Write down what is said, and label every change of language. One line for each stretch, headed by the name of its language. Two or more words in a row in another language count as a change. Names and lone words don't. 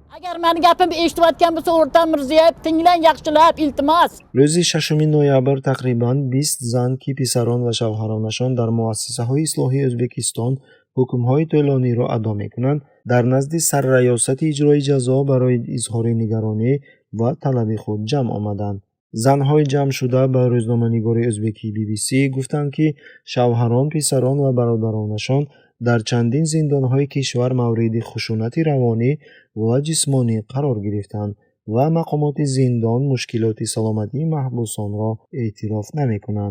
Uzbek: agar meni gapimni eshitayotgan bo'lsa o'rta Mirziyoyev tinglang yaxshilab iltimos.
Tajik: Рӯзи 6 ноябр тақрибан 20 зан ки писарон ва шавҳаронашон дар муассисаҳои ислоҳии Ӯзбекистон ҳукмҳои тӯлониро адо мекунанд, дар назди Сарраёсати иҷрои ҷазо барои изҳори нигаронӣ ва талаби худ ҷамъ омаданд. занҳои ҷамъ шуда ба рӯзноманигори ӯзбекии BBC гуфтанд ки шавҳарон, писарон ва бародаронашон дар чандин зиндонҳои кишвар мавриди хушунати равонӣ ва ҷисмонӣ қарор гирифтанд ва мақомоти зиндон мушкилоти саломатии маҳбусонро эътироф намекунанд.